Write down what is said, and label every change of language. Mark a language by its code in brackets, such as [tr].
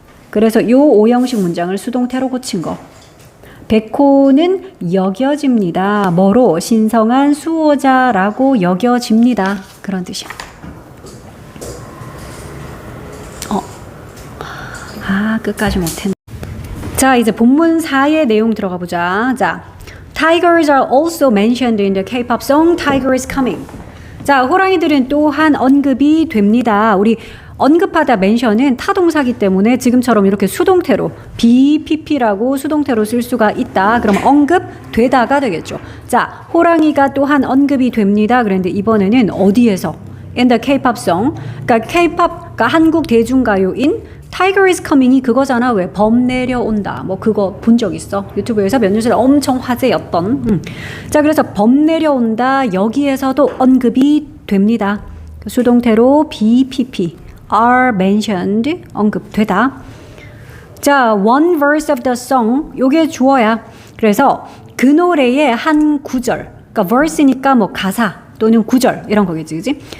[ko] 그래서 요 오형식 문장을 수동태로 고친 거. 백호는 여겨집니다. 뭐로? 신성한 수호자라고 여겨집니다. 그런 뜻이야. 끝까지 못했네. 자, 이제 본문 4의 내용 들어가 보자. [en] 자, Tigers are also mentioned in the K-pop song Tiger is Coming. [ko] 자, 호랑이들은 또한 언급이 됩니다. 우리 언급하다 멘션은 타동사기 때문에 지금처럼 이렇게 수동태로 BPP라고 수동태로 쓸 수가 있다. 그럼 언급되다가 되겠죠. 자, 호랑이가 또한 언급이 됩니다. 그런데 이번에는 어디에서? [en] In the K-pop song. [ko] 그러니까 K-pop, 그러니까 한국 대중가요인 Tiger is coming이 그거잖아. 왜? 범 내려온다. 뭐 그거 본 적 있어? 유튜브에서 몇 년 전에 엄청 화제였던. 자, 그래서 범 내려온다. 여기에서도 언급이 됩니다. 수동태로 BPP, [en] are mentioned, [ko] 언급되다. 자, [en] one verse of the song, [ko] 요게 주어야. 그래서 그 노래의 한 구절, 그러니까 verse니까 뭐 가사 또는 구절 이런 거겠지, 그지?